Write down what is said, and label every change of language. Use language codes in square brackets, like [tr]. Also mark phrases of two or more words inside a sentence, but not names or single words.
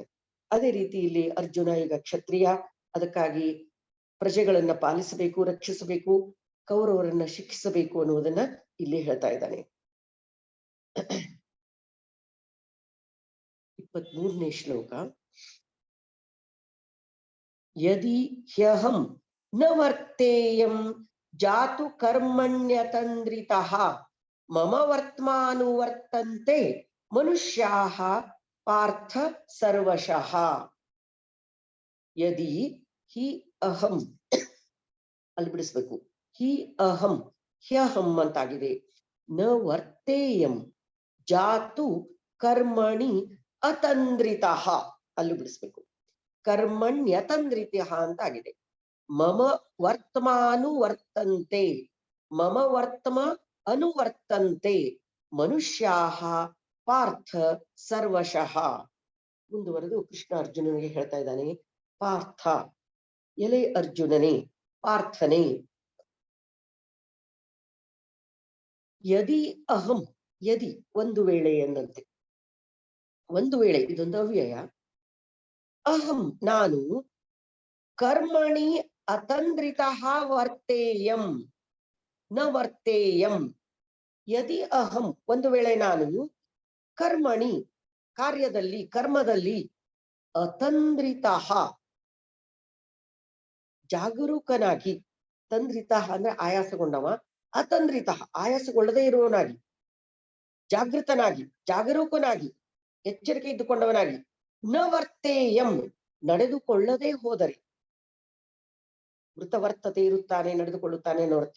[kn] ಅದೇ ರೀತಿ ಇಲ್ಲಿ ಅರ್ಜುನ ಈಗ ಕ್ಷತ್ರಿಯ, ಅದಕ್ಕಾಗಿ ಪ್ರಜೆಗಳನ್ನ ಪಾಲಿಸಬೇಕು, ರಕ್ಷಿಸಬೇಕು, ಕೌರವರನ್ನ ಶಿಕ್ಷಿಸಬೇಕು ಅನ್ನುವುದನ್ನ ಇಲ್ಲಿ ಹೇಳ್ತಾ ಇದ್ದಾನೆ. 23ನೇ ಶ್ಲೋಕ. [sa] ಯದಿ ಹ್ಯಹಂ ನ ವರ್ತೇಯಂ ಜಾತು ಕರ್ಮಣ್ಯತಂದ್ರಿತಃ ಮಮ ವರ್ತ್ಮಾನುವರ್ತಂತೆ ಮನುಷ್ಯಾಃ ಪಾರ್ಥ ಸರ್ವಶಃ. ಯದಿ ಹಿ ಅಹಂ, [kn] ಅಲ್ಲಿ ಬಿಡಿಸ್ಬೇಕು, [sa] ಹಿ ಅಹಂ, ಹ್ಯಹಂ [kn] ಅಂತಾಗಿದೆ. [sa] ನ ವರ್ತೇಯಂ ಜಾತು ಕರ್ಮಣಿ ಅತಂದ್ರಿತಃ, [kn] ಅಲ್ಲೂ ಬಿಡಿಸ್ಬೇಕು, [sa] ಕರ್ಮಣ್ಯತಂದ್ರಿತಃ [kn] ಅಂತ ಆಗಿದೆ. [sa] ಮಮ ವರ್ತಮಾನುವರ್ತಂತೆ, ಮಮ ವರ್ತಮ ಅನುವರ್ತಂತೆ ಮನುಷ್ಯಾಃ ಪಾರ್ಥ ಸರ್ವಶಃ. [kn] ಮುಂದುವರೆದು ಕೃಷ್ಣ ಅರ್ಜುನನಿಗೆ ಹೇಳ್ತಾ ಇದ್ದಾನೆ, ಪಾರ್ಥ, ಎಲೆ ಅರ್ಜುನನೇ, ಪಾರ್ಥನೆ, [sa] ಯದಿ ಅಹಂ, [kn] ಯದಿ ಒಂದು ವೇಳೆ ಎಂದಂತೆ, ಒಂದು ವೇಳೆ ಇದೊಂದು ಅವ್ಯಯ. [sa] ಅಹಂ ನಾನು, ಕರ್ಮಣಿ ಅತಂದ್ರಿತಃ ವರ್ತೇಯಂ ನ ವರ್ತೇಯಂ. ಯದಿ ಅಹಂ [kn] ಒಂದು ವೇಳೆ ನಾನು, ಕರ್ಮಣಿ ಕಾರ್ಯದಲ್ಲಿ, ಕರ್ಮದಲ್ಲಿ, ಅತಂದ್ರಿತಃ ಜಾಗರೂಕನಾಗಿ, ತಂದ್ರಿತಃ ಅಂದ್ರೆ ಆಯಾಸಗೊಂಡವ, ಅತಂದ್ರಿತಃ ಆಯಾಸಗೊಳ್ಳದೇ ಇರುವವನಾಗಿ, ಜಾಗೃತನಾಗಿ, ಜಾಗರೂಕನಾಗಿ, ಎಚ್ಚರಿಕೆ ಇದ್ದುಕೊಂಡವನಾಗಿ, [sa] ನ ವರ್ತೇಯಂ [kn] ನಡೆದುಕೊಳ್ಳದೆ ಹೋದರೆ, ವರ್ತತೆ ಇರುತ್ತಾನೆ, ನಡೆದುಕೊಳ್ಳುತ್ತಾನೆ ಅನ್ನೋ ಅರ್ಥ.